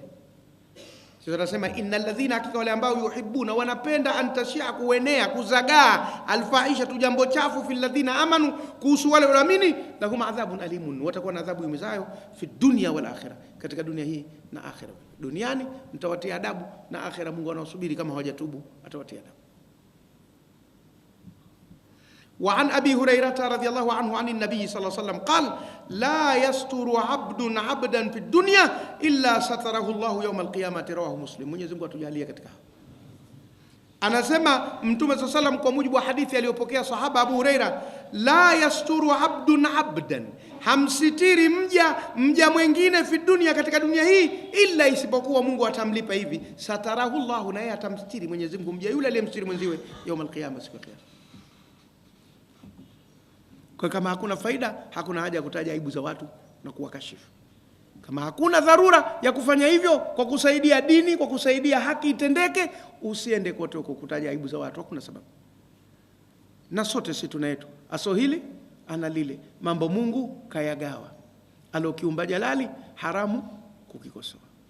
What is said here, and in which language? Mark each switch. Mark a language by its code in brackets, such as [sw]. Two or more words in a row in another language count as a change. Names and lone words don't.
[sw] Sasa tunasema [ar] إن الذين, [sw] hakika wale ambao yuhibbuna, wanapenda, antashia, kuenea, kuzagaa, alfahisha, jambo chafu, [ar] في الذين آمنوا, [sw] kuhusu wale walioamini, [ar] لهم عذاب أليم, [sw] watakuwa na adhabu iumizayo [ar] في الدنيا والآخرة, [sw] katika dunia hii na akhirah. Duniani mtawatia adabu, na akhirah Mungu anawasubiri, kama hawajatubu atawatia adabu. [ar] وعن أبي هريرة رضي الله عنه عن النبي صلى الله عليه وسلم قال لا يستر عبد عبدا في الدنيا إلا ستره الله يوم القيامة. رواه مسلم. [sw] Mwenyezi Mungu atujalie katika. Anasema Mtume [ar] صلى الله عليه وسلم [sw] kwa mujibu wa hadithi aliyopokea sahaba Abu Huraira, [ar] لا يستر عبد عبدا, [sw] hamsitiri mja mwingine [ar] في الدنيا, [sw] katika dunia hii, illa, isipokuwa Mungu atamlipa hivi, [ar] ستره الله, [sw] na yeye atamstiri Mwenyezi Mungu mja yule aliyemstiri mwenziwe [ar] يوم القيامة, [sw] siku ya kiyama. Kwa kama hakuna faida, hakuna haja ya kutaja aibu za watu na kuwakashifu. Kama hakuna dharura ya kufanya hivyo kwa kusaidia dini, kwa kusaidia haki itendeke, usiende kote huko kutaja aibu za watu, hakuna sababu. Na sote sisi tuna yetu, aso hili ana lile, mambo Mungu kayagawa, alokiumba jalali, haramu kukikosoa.